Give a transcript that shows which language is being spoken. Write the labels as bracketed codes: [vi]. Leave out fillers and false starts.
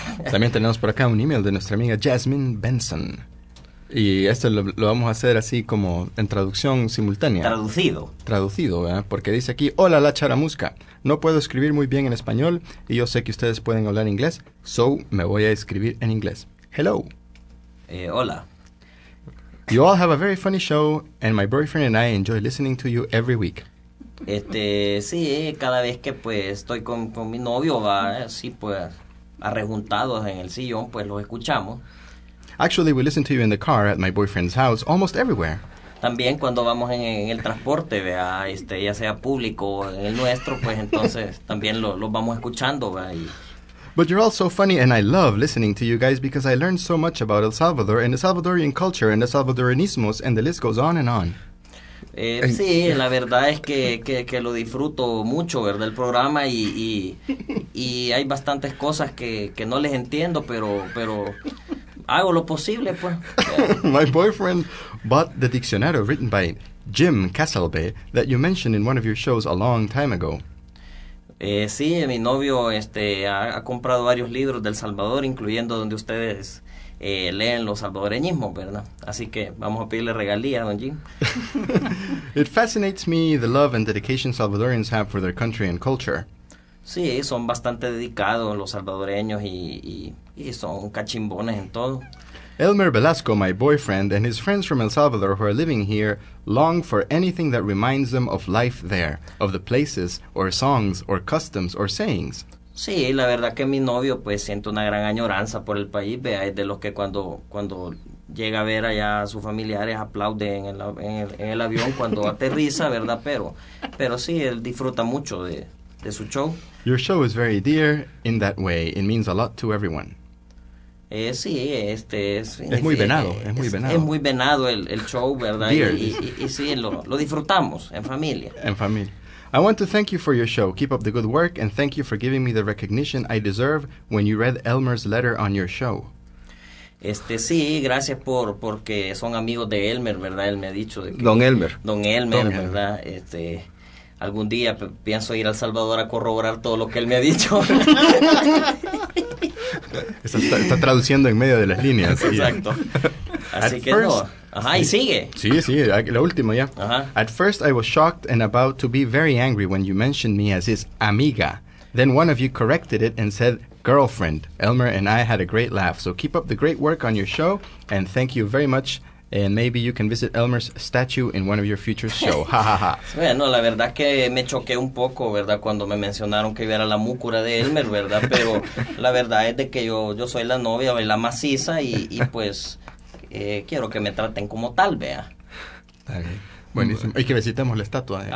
[es] También tenemos por acá un email de nuestra amiga Jasmine Benson. Y esto lo vamos a hacer así como en traducción simultánea. Traducido, ¿verdad? Porque dice aquí, hola la charamusca, no puedo escribir muy bien en español y yo sé que ustedes pueden hablar inglés, so me voy a escribir en inglés. [en] Hello. [es] Hola. [en] You all have a very funny show and my boyfriend and I enjoy listening to you every week. [es] Sí, cada vez que pues estoy con mi novio, va, sí, pues, arrejuntados en el sillón, pues los escuchamos. [en] Actually, we listen to you in the car at my boyfriend's house almost everywhere. [es] También cuando vamos en el transporte, vea, ya sea público o en el nuestro, pues entonces también lo vamos escuchando, vea. [en] But you're all so funny and I love listening to you guys because I learned so much about El Salvador and the Salvadorian culture and the Salvadoranismos and the list goes on and on. [es] Sí, la verdad es que lo disfruto mucho, ¿verdad? El programa y hay bastantes cosas que no les entiendo, pero hago lo posible, pues. [en] My boyfriend bought the dictionary written by Jim Casalbe that you mentioned in one of your shows a long time ago. [es] Sí, mi novio ha comprado varios libros del Salvador, incluyendo donde ustedes leen los salvadoreñismos, ¿verdad? Así que vamos a pedirle regalías, don Jim. [en] It fascinates me the love and dedication Salvadorians have for their country and culture. [es] Sí, son bastante dedicados los salvadoreños y son cachimbones en todo. [en] Elmer Velasco, my boyfriend, and his friends from El Salvador who are living here long for anything that reminds them of life there, of the places, or songs, or customs, or sayings. [es] Sí, la verdad que mi novio pues siente una gran añoranza por el país, vea, es de los que cuando llega a ver allá a sus familiares aplaude en el avión cuando aterriza, ¿verdad? Pero sí, él disfruta mucho de su show. [en] Your show is very dear in that way. It means a lot to everyone. [es] Sí, es muy venado. Es muy venado el show, ¿verdad? Y sí, lo disfrutamos en familia. En familia. I want to thank you for your show. Keep up the good work and thank you for giving me the recognition I deserve when you read Elmer's letter on your show. Sí, gracias porque son amigos de Elmer, ¿verdad? Él me ha dicho. Don Elmer, ¿verdad? Algún día pienso ir al Salvador a corroborar todo lo que él me ha dicho. está traduciendo en medio de las líneas. Exacto. Así que first, no. Ajá, y sigue. Sí, la última ya. Ajá. [en] At first I was shocked and about to be very angry when you mentioned me as his amiga. Then one of you corrected it and said, girlfriend. Elmer and I had a great laugh. So keep up the great work on your show and thank you very much. And maybe you can visit Elmer's statue in one of your future shows. Ha, ha, ha. [es] Bueno, la verdad que me choqué un poco, ¿verdad? Cuando me mencionaron que yo era la múcura de Elmer, ¿verdad? Pero la verdad es de que yo soy la novia, la maciza, y pues quiero que me traten como tal, vea. Está bien. Buenísimo. Y que visitemos la estatua.